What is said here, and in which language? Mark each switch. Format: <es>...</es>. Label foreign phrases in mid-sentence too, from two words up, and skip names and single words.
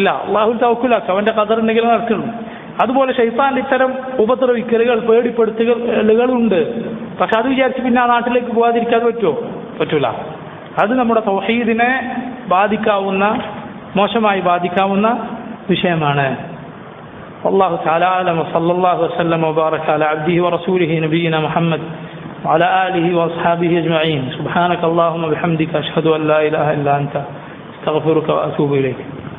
<ml>അള്ളാഹു തവക്കുലാക്കുക, അവൻ്റെ ഖദർ ഉണ്ടെങ്കിൽ നടക്കുള്ളൂ. അതുപോലെ ശൈത്താന്റെ ഇത്തരം ഉപദ്രവിക്കലുകൾ, പേടിപ്പെടുത്തലുകളുണ്ട്. പക്ഷെ അത് വിചാരിച്ച് പിന്നെ ആ നാട്ടിലേക്ക് പോകാതിരിക്കാതെ പറ്റുമോ? പറ്റൂല. അത് നമ്മുടെ തൗഹീദിനെ ബാധിക്കാവുന്ന, മോശമായി ബാധിക്കാവുന്ന വിഷയമാണ്.</ml> <ar>والله تعالى أعلم وصلى الله وسلم وبارك على عبده ورسوله نبينا محمد وعلى آله وأصحابه أجمعين. سبحانك اللهم وبحمدك أشهد أن لا إله إلا أنت أستغفرك وأتوب إليك.</ar>